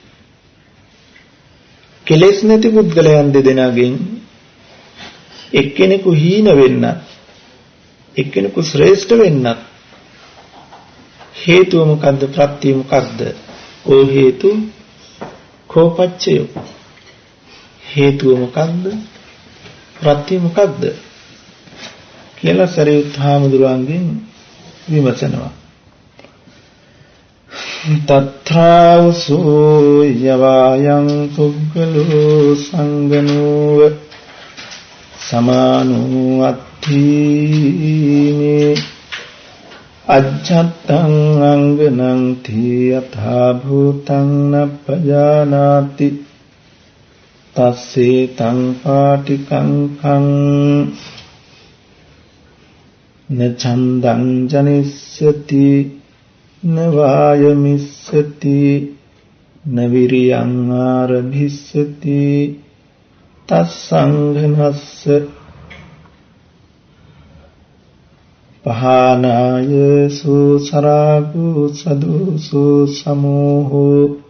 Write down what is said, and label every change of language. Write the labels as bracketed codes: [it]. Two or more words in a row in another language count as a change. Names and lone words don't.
[si] කෙලෙස් නැති පුද්ගලයන් දෙදෙනාගෙන් එක්කෙනෙකු හීන වෙන්න, එක්කෙනෙකු ශ්‍රේෂ්ඨ වෙන්න හේතුව මොකද්ද, ප්‍රත්‍යය මොකද්ද? [pi] කෝ හේතු කෝ පච්චයෝ? [si] හේතුව මොකද්ද, ප්‍රත්‍යය මොකද්ද කියලා සරියුත් හාමුදුරුවන්ගෙන් විමසනවා. [pi] තත්ථාවසෝ යවායන් පුග්ගලෝ සංගනෝව සමානෝ අත්ථීමේ අජ්ජත්තං අංගනං තී යථා භූතං නප්පජානාති තස්සේ තං පාටිකං කං න ඡන්දං ජනිස්සති න වායමිස්සති න විරියං ආරභිස්සති තස්සංඝනස්ස පහනාය සුසරාගු සදුසු සමෝහෝ